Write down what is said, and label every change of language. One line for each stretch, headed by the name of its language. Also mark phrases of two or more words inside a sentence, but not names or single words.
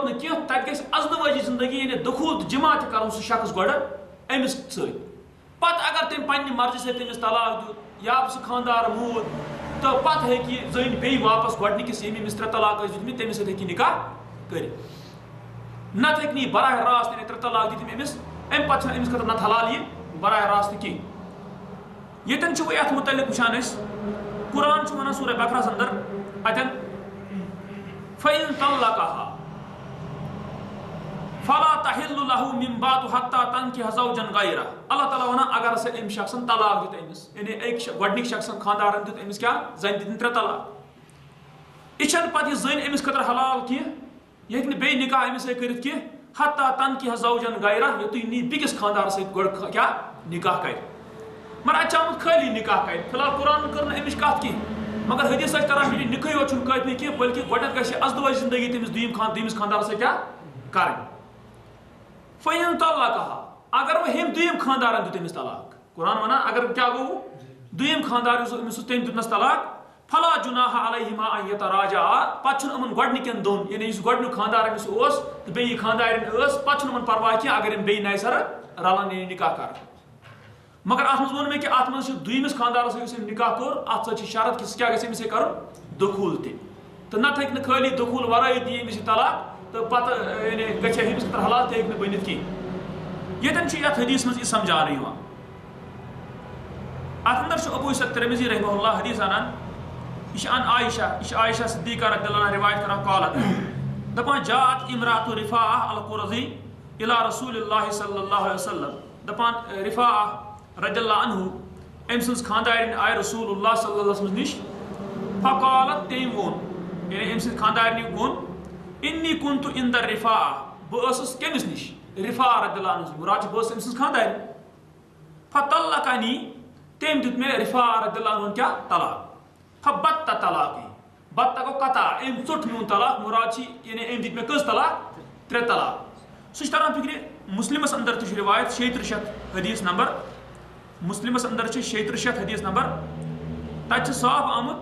Kashmiri: نہٕ کینٛہہ تتہِ گژھِ ازدوٲجی زندگی یعنی دخول تہٕ جمع تہِ کرُن سُہ شخص گۄڈٕ أمِس سۭتۍ پتہٕ اگر تٔمۍ پننہِ مرضی سۭتۍ تٔمِس طلاق دیُت یا سُہ خاندار موٗد تہٕ پتہٕ ہیٚکہِ یہِ زٔنۍ بیٚیہِ واپس گۄڈنِکِس ییٚمۍ أمِس 3 طلاق ٲسۍ دِتمٕتۍ تٔمِس سۭتۍ ہیٚکہِ یہِ نکاح کٔرِتھ نتہٕ ہیٚکہِ نہٕ یہِ براہ راست یعنی 3 طلاق دِتِم أمِس امہِ پتہٕ چھنہٕ أمِس خٲطرٕ نتہٕ حلال یہِ براہ راست کینٛہہ ییٚتٮ۪ن چھِ وۄنۍ اتھ متعلق وٕچھان أسۍ قرآن چھُ ونان سورہ بقرہس اندر اتٮ۪ن
Arabic: فإن طلقها فلا تحل له من بعد حتى تنكح زوجا غيره
Kashmiri: اللہ تعالیٰ ونان اگر ہسا أمۍ شخصن طلاق دیُت أمِس یعنی گۄڈنِک شخصن خاندارن دیُت أمِس کیٛاہ زنہِ دِتِن 3 طلاق یہِ چھنہٕ پتہٕ یہِ زٔنۍ أمِس خٲطرٕ حلال کینٛہہ یہِ ہیٚکہِ نہٕ بیٚیہِ نکاح أمِس سۭتۍ کٔرِتھ کینٛہہ
Arabic: حتى تنكح زوجا غيره
Kashmiri: یوٚتُے نی بیٚکِس خاندارس سۭتۍ گۄڈٕ کیٛاہ نکاح کرِ مگر اتہِ چھِ آمُت خٲلی نکاح کرِ فی الحال قرآن کٔر نہٕ أمِچ کتھ کینٛہہ مگر حدیث چھِ کران فِکرِ نِکٕے یوت چھُنہٕ کٲفی کینٛہہ بٔلکہِ گۄڈنٮ۪تھ گژھِ ازدواجی زندگی تٔمِس دوٚیمِس خاندارس سۭتۍ کیٛاہ کرٕنۍ
Arabic: فإن طلقها
Kashmiri: اگر وۄنۍ ہیٚمۍ دوٚیِم خاندارن دیُت أمِس طلاق قرآن ونان اگر کیٛاہ گوٚو دوٚیِم خاندار یُس أمِس اوس تٔمۍ دیُتنس طلاق
Arabic: فلا جُناح علیہما ان
Kashmiri: یتراجعا پتہٕ چھُنہٕ یِمن گۄڈنِکٮ۪ن دۄن یعنی یُس گۄڈنیُک خاندار أمِس اوس تہٕ بیٚیہِ یہِ خاندارِنۍ ٲس پتہٕ چھُنہٕ یِمن پرواے کینٛہہ اگر یِم بیٚیہِ نَیہِ سرٕ رلن یعنی نکاح کرن مگر اتھ منٛز ووٚن مےٚ کہِ اتھ منٛز چھُ دوٚیمِس خاندارس سۭتۍ یُس أمۍ نکاح کوٚر اتھ سۭتۍ چھِ شرط کہِ سُہ کیٛاہ گژھِ أمِس سۭتۍ کرُن دخول تہِ تہٕ نتہٕ ہیٚکہِ نہٕ خٲلی دخول ورٲے دی أمِس یہِ طلاق تہٕ پتہٕ یعنی گژھِ ہا أمِس خٲطرٕ حلال تہِ ہیٚکہِ نہٕ بٔنِتھ کینٛہہ ییٚتٮ۪ن چھُ یتھ حدیث منٛز یہِ سمجھاونہٕ یِوان اتھ اندر چھُ ابو سعید ترمذی
Arabic: رحمہ اللہ
Kashmiri: حدیث انان یہ چھُ ان عائشہ صدیقہ
Arabic: رضی اللہ عنہا
Kashmiri: روایت کران قالت دپان
Arabic: جاءت امرأة رفاعہ القرظی الى رسول اللہ صلی اللہ علیہ وسلم
Kashmiri: دپان رفاعہ
Arabic: رضی اللہ عنہ
Kashmiri: أمۍ سٕنٛز خاندارِنۍ آیہِ رسول اللہ
Arabic: صلی اللہ علیہ وسلم
Kashmiri: نِش فقالت تٔمۍ ووٚن یعنی أمۍ سٕنٛدِ خاندارنہِ ووٚن
Arabic: انی كنت عند رفاعہ
Kashmiri: بہٕ ٲسٕس کٔمِس نِش رفاعہ
Arabic: رضی اللہ عنہ
Kashmiri: مراد چھِ بہٕ ٲسٕس أمۍ سٕنٛز خاندارِنۍ فطلقنی تٔمۍ دیُت مےٚ رفاعہ رضی اللہ عنہُن کیٛاہ طلاق
Arabic: فبت طلاقی
Kashmiri: بت گوٚو قطع أمۍ ژوٚٹ میون طلاق مراد چھِ یعنی أمۍ دِتۍ مےٚ کٔژ طلاق 3 طلاق سُہ چھُ تران فِکرِ مسلمس اندر تہِ چھُ روایت 36 حدیث نمبر مسلمس اندر چھِ 36 حدیث نمبر تتہِ چھِ صاف آمُت